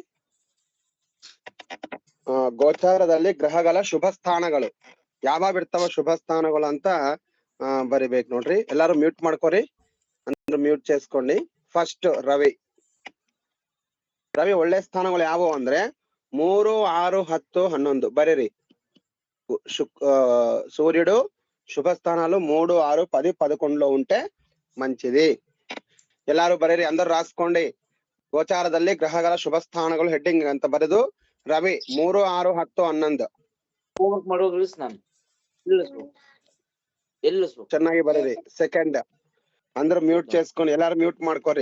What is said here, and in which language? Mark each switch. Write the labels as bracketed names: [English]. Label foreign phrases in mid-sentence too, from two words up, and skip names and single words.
[Kannada] ಗೋಚಾರದಲ್ಲಿ ಗ್ರಹಗಳ ಶುಭ ಸ್ಥಾನಗಳು ಯಾವಾಗ ಇರ್ತಾವ ಶುಭ ಸ್ಥಾನಗಳು ಅಂತ ಬರಿಬೇಕು ನೋಡ್ರಿ. ಎಲ್ಲಾರು ಮ್ಯೂಟ್ ಮಾಡ್ಕೋರಿ, ಅಂದ್ರೆ [Telugu] ಮ್ಯೂಟ್ చేసుకోండి. [Kannada] ಫಸ್ಟ್ ರವಿ ಒಳ್ಳೆ ಸ್ಥಾನಗಳು ಯಾವುವು ಅಂದ್ರೆ 3, 6, 10, 11 ಬರೀರಿ. [Telugu] సూర్యుడు శుభ స్థానాలు 3, 6, 10, 11లో ఉంటే మంచిది. [Kannada] ಎಲ್ಲಾರು ಬರೀರಿ, [Telugu] అందరు రాసుకోండి. [Kannada] ಗೋಚಾರದಲ್ಲಿ ಗ್ರಹಗಳ ಶುಭ ಸ್ಥಾನಗಳು ಹೆಡ್ಡಿಂಗ್ ಅಂತ ಬರೆದು ರವಿ 3, 6, 10, 11 ಚೆನ್ನಾಗಿ ಬರೀರಿ. [Telugu] ಸೆಕೆಂಡ್ అందరూ మ్యూట్ చేసుకొని [Kannada] ಎಲ್ಲಾರು మ్యూట్ ಮಾಡ್ಕೋರಿ.